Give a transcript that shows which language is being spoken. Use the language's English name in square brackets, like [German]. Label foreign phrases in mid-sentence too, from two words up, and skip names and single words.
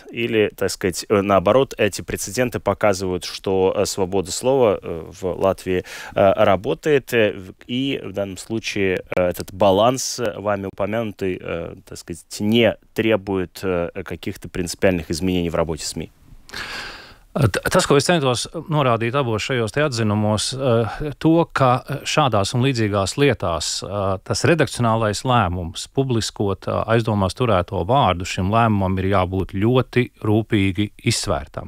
[Russian] Или, так сказать, наоборот, эти прецеденты показывают, что свобода слова в Латвии работает, и в данном случае этот баланс, вами упомянутый, так сказать, не требует каких-то принципиальных изменений в работе СМИ. [Latvian] Tas, ko es centos norādīt abos šajos atzinumos, to, ka šādās un līdzīgās lietās tas redakcionālais lēmums publiskot aizdomās turēto vārdu, šim lēmumam ir jābūt ļoti rūpīgi izsvērtam.